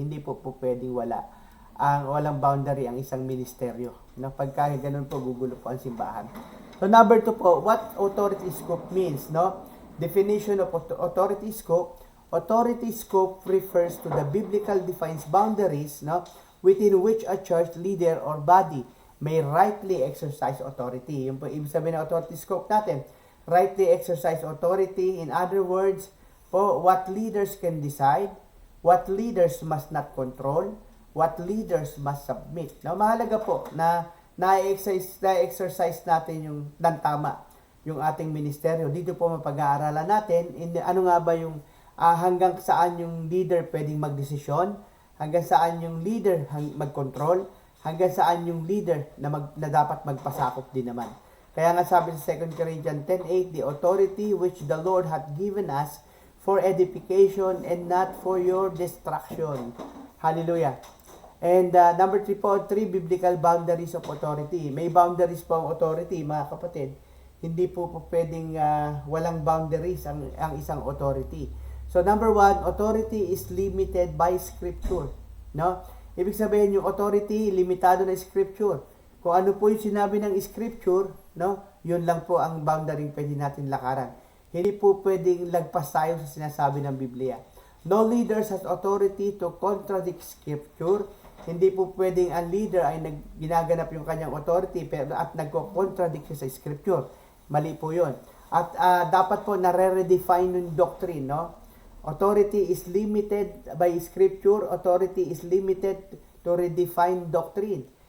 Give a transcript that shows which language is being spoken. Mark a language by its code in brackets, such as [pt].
[tl] Hindi po pwedeng walang boundary ang isang ministeryo. No? Pagka ganun po, gugulo po ang simbahan. [en] So number 2 po, what authority scope means? No? Definition of authority scope. Authority scope refers to the biblical defines boundaries, no, within which a church leader or body may rightly exercise authority. [tl] Yung po ibig sabihin ng authority scope natin. [en] Rightly exercise authority. In other words, po, what leaders can decide, what leaders must not control, what leaders must submit. [tl] Now, mahalaga po na na-exercise natin yung tama yung ating ministeryo. Dito po mapag-aaralan natin ano nga ba yung hanggang saan yung leader pwedeng magdesisyon, hanggang saan yung leader mag-control, hanggang saan yung leader na dapat magpasakop din naman. Kaya nga sabi sa [en] 2 Corinthians 10:8, the authority which the Lord hath given us for edification and not for your destruction. Hallelujah. And number 3 po, 3 biblical boundaries of authority. [tl] May boundaries po ang authority, mga kapatid. Hindi po pwedeng walang boundaries ang isang authority. [en] So number 1, authority is limited by scripture. [tl] No? Ibig sabihin yung authority, limitado na scripture. Kung ano po yung sinabi ng scripture, no? Yun lang po ang boundary pwede natin lakaran. Hindi po pwedeng lagpas tayo sa sinasabi ng Biblia. [en] No leaders has authority to contradict scripture. [tl] Hindi po pwedeng ang leader ay ginaganap yung kanyang authority at nagko-contradict siya sa scripture. Mali po yun. At dapat po nare-redefine yung doctrine, no? [en] Authority is limited by scripture. Authority is limited to redefine doctrine.